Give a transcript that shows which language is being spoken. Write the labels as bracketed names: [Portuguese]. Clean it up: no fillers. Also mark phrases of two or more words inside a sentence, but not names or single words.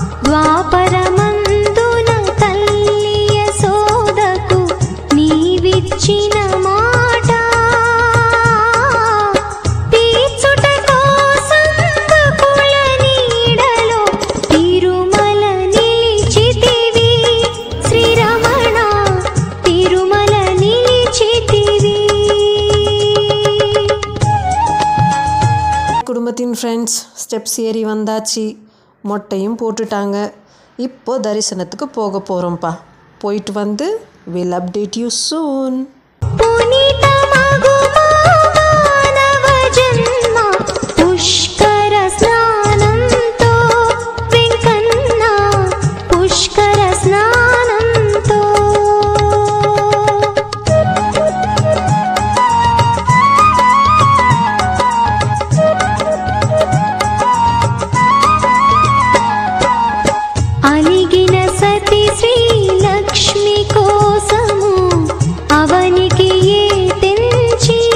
[Telugu] ద్వాపరమందున తల్లి యశోదకు నీవిచ్చిన మాట తీర్చుట కోసం బకుల నీడలో తిరుమల నిలిచితివి శ్రీరమణ తిరుమల నిలిచితివి. [Tamil] குடும்பத்தின் [English] friends steps [Tamil] ஏறி வந்தாச்சு, மொட்டையும் போட்டுட்டாங்க. இப்போ தரிசனத்துக்கு போக போகிறோம்ப்பா. போயிட்டு வந்து [English] will update you soon. [Telugu] పుష్కర స్నానంతో వెంకన్న పుష్కర స్నానంతో అలిగిన సతి శ్రీలక్ష్మి కోసము అవనికి ఏ తెంచి